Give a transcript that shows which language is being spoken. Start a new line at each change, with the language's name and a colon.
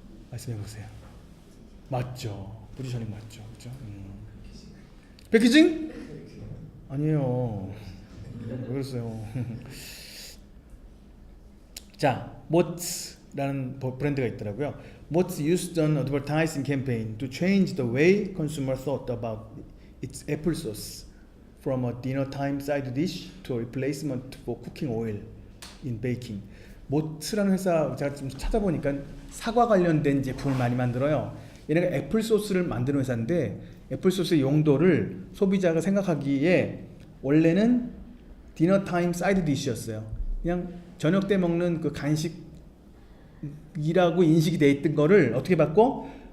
Korean: 말씀해보세요. 맞죠. 포지셔닝 맞죠. 그렇죠? 패키징? 아니에요. 왜 그랬어요? 자, 모츠라는 브랜드가 있더라고요.
English: Mott's used an advertising campaign to change the way consumer thought about its applesauce from a dinner time side dish to a replacement for cooking oil in baking.
Korean: 모츠라는 회사 제가 좀 찾아보니까 사과 관련된 제품을 많이 만들어요. 얘네가 애플소스를 만드는 회사인데 애플소스의 용도를 소비자가 생각하기에 원래는 디너타임 사이드 디시였어요. 그냥 저녁 때 먹는 그 간식이라고 인식이 돼 있던 거를 어떻게 바꿔?